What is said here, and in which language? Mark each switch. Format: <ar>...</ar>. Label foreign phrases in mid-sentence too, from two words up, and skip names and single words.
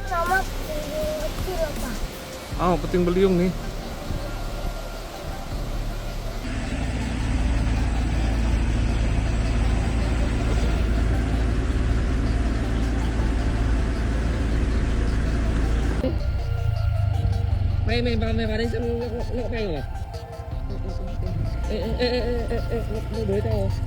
<id>Ah, Puting Belitung nih.</id> <vi>Mày vào đây xem nó bay rồi. Nó đuổi tao.</vi>